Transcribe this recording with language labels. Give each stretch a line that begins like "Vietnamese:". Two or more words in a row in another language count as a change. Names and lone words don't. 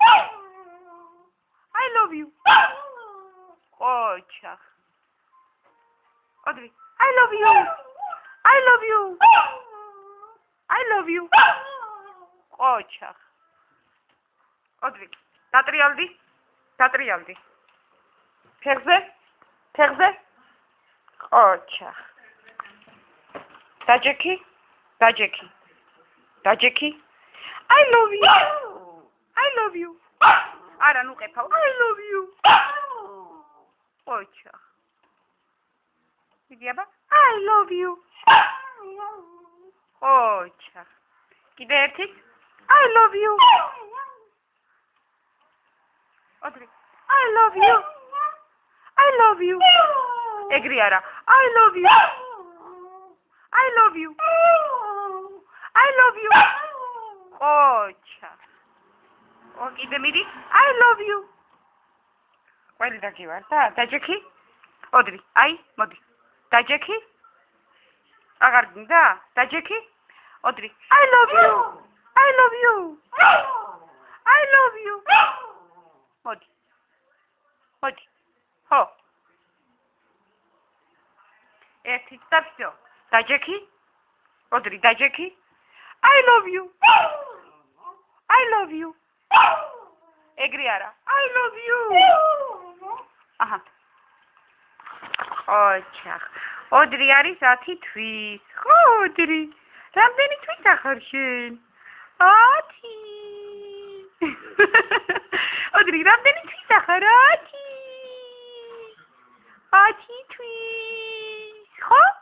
English: I love you. Ocha. Audrey, I love you. I love you. I love you. Ocha. Audrey,
Georgian: დატრიალდი? დატრიალდი. ფეხზე? ფეხზე? Ocha. დაჯექი? დაჯექი. დაჯექი?
English: I love you. I love you.
Georgian: არა, ნუ ყეფავ.
English: I love you. Ocha.
Georgian: მიდი აბა?
English: I love you. Ocha.
Georgian: კიდე ერთი?
English: I love you.
Georgian: ოდრი
English: I love you I love you
Georgian: ეგრე არა
English: I love you I love you I love you
Georgian: ოჩა ო კიდე მიდი
English: I love you
Georgian: ყველი დაგივარ და დაჯექი ოდრი აი მოდი დაჯექი აღარ გინდა დაჯექი ოდრი
English: I love you I love you I love you
Georgian: მოდი მოდი ხო ერთი და всё დაჯექი ოდრი დაჯექი
English: I love you I love you
Georgian: ეგრე არა
English: I love you
Georgian: აჰა ოჩა ოდრი არის 10 თვის ხო ოდრი რამდენი თვის ახარ შენ 10 ოდრი რამდენი თვის ახარ 10 თვის ხო